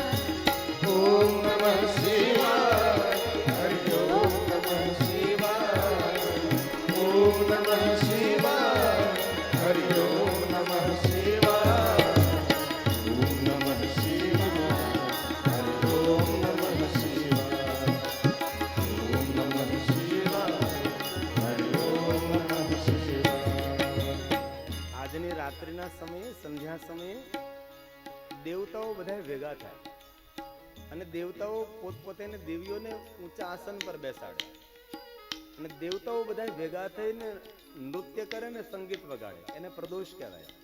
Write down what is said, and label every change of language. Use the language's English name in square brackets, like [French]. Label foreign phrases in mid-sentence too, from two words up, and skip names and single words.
[Sanskrit] ओम नमः शिवाय, हरि ओम नमः शिवाय, ओम नमः शिवाय, हरि ओम नमः शिवाय, ओम नमः शिवाय, हरि ओम नमः शिवाय, ओम नमः शिवाय, हरि ओम नमः शिवाय। [Gujarati] આજની રાત્રિના સમયે સંધ્યા સમયે દેવતાઓ બધા ભેગા થાય અને દેવતાઓ પોતપોતાને દેવીઓને ઊંચા આસન પર બેસાડે અને દેવતાઓ બધા ભેગા થઈને નૃત્ય કરે ને સંગીત વગાડે, એને પ્રદોષ કહેવાય.